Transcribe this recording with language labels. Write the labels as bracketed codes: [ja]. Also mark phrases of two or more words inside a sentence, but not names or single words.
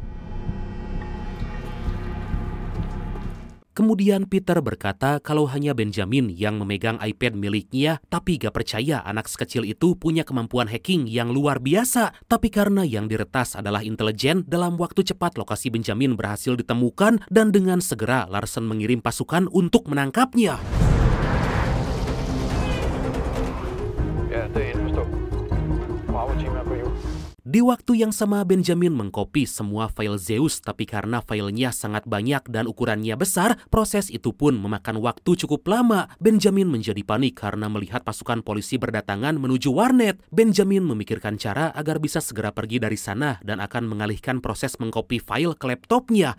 [id] Kemudian Peter berkata kalau hanya Benjamin yang memegang iPad miliknya, tapi gak percaya anak sekecil itu punya kemampuan hacking yang luar biasa. Tapi karena yang diretas adalah intelijen, dalam waktu cepat lokasi Benjamin berhasil ditemukan dan dengan segera Larsen mengirim pasukan untuk menangkapnya. [da] Ja, det er indforstået. Bravo-team er på jul. [id] Di waktu yang sama Benjamin mengcopy semua file Zeus, tapi karena filenya sangat banyak dan ukurannya besar, proses itu pun memakan waktu cukup lama. Benjamin menjadi panik karena melihat pasukan polisi berdatangan menuju warnet. Benjamin memikirkan cara agar bisa segera pergi dari sana dan akan mengalihkan proses mengcopy file ke laptopnya.